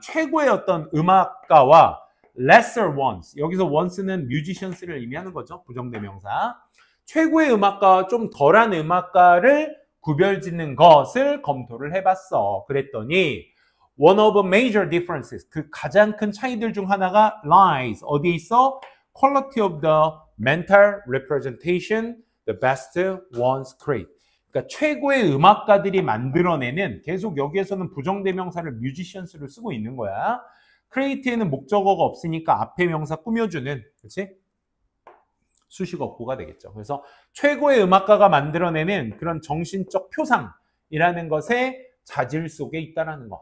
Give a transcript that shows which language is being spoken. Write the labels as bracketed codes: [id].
[ko] 최고의 어떤 음악가와 [en] lesser ones, [ko] 여기서 ones는 musicians를 의미하는 거죠. 부정대명사. 최고의 음악가와 좀 덜한 음악가를 구별짓는 것을 검토를 해봤어. 그랬더니 [en] one of major differences, [ko] 그 가장 큰 차이들 중 하나가 lies, 어디에 있어? [en] quality of the mental representation the best ones create. [ko] 그러니까 최고의 음악가들이 만들어내는, 계속 여기에서는 부정대명사를 musicians를 쓰고 있는 거야. create에는 목적어가 없으니까 앞에 명사 꾸며주는, 그렇지? 수식 어구가 되겠죠. 그래서 최고의 음악가가 만들어내는 그런 정신적 표상이라는 것에 자질 속에 있다라는 거.